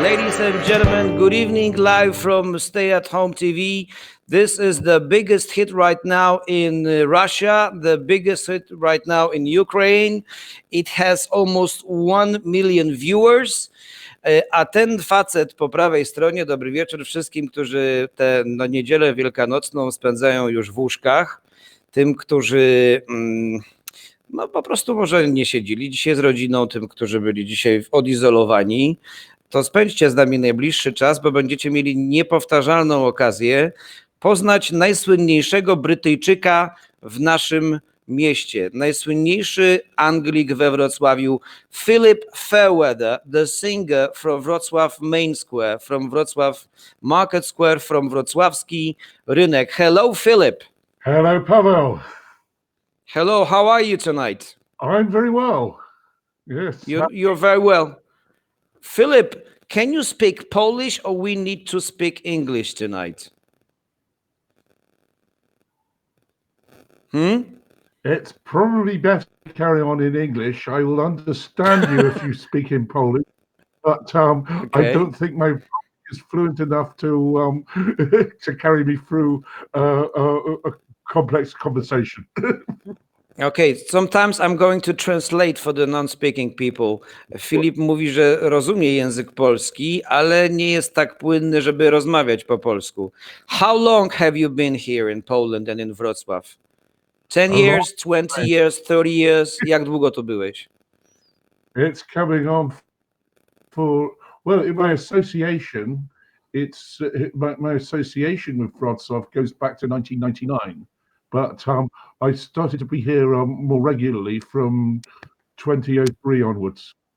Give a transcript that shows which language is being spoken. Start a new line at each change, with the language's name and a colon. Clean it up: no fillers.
English: Ladies and gentlemen, good evening, live from Stay at Home TV. This is the biggest hit right now in Russia, the biggest hit right now in Ukraine. It has almost 1 million viewers.
Polish: A ten facet po prawej stronie, dobry wieczór wszystkim, którzy tę niedzielę wielkanocną spędzają już w łóżkach. Tym, którzy no po prostu może nie siedzieli dzisiaj z rodziną, tym, którzy byli dzisiaj odizolowani, to spędźcie z nami najbliższy czas, bo będziecie mieli niepowtarzalną okazję poznać najsłynniejszego Brytyjczyka w naszym mieście, najsłynniejszy Anglik we Wrocławiu, Philip Fairweather,
English: the singer from Wrocław Main Square, from
Polish: Wrocław Market Square, from wrocławski rynek.
English: Hello, Philip. Hello, Paweł. Hello, how are you tonight? I'm very well. Yes. You're very well. Philip, can you speak Polish or we need to speak English tonight? It's probably better to carry on in English. I will understand you if you speak in Polish, but I Okay. don't think my Polish is fluent enough to to carry me through a complex conversation. Okay, sometimes I'm going to translate for the non-speaking people.
Polish: Filip mówi, że rozumie język polski, ale nie jest tak płynny, żeby rozmawiać po polsku.
English: How long have you been here in Poland and in Wrocław? 10 A long years, 20 years, 30 years?
Polish: Jak długo tu byłeś?
English: It's coming on for, well, in my association, it's my association with Wrocław goes back to 1999, but I started to be here more regularly from 2003 onwards.